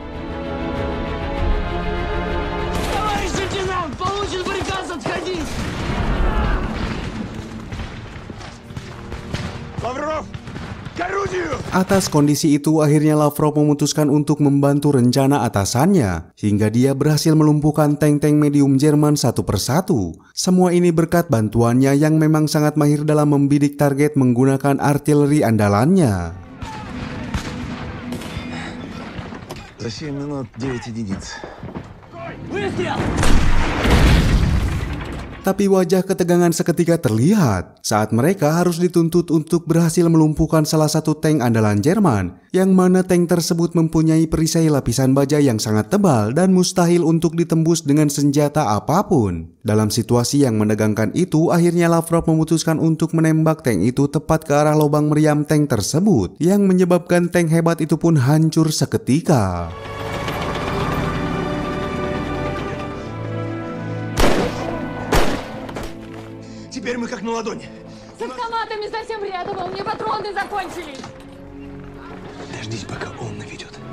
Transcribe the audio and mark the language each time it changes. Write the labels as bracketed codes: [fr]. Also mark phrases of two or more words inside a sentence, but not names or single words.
[id] Atas kondisi itu akhirnya Lavrov memutuskan untuk membantu rencana atasannya hingga dia berhasil melumpuhkan tank-tank medium Jerman satu persatu. Semua ini berkat bantuannya yang memang sangat mahir dalam membidik target menggunakan artileri andalannya. [ru] За 7 минут 9 единиц. [id] Tapi wajah ketegangan seketika terlihat saat mereka harus dituntut untuk berhasil melumpuhkan salah satu tank andalan Jerman, yang mana tank tersebut mempunyai perisai lapisan baja yang sangat tebal dan mustahil untuk ditembus dengan senjata apapun. Dalam situasi yang menegangkan itu, akhirnya Lavrov memutuskan untuk menembak tank itu tepat ke arah lubang meriam tank tersebut, yang menyebabkan tank hebat itu pun hancur seketika. [ru] Теперь мы как на ладони. С автоматами совсем рядом, у меня патроны закончились. Дождись, пока он наведет.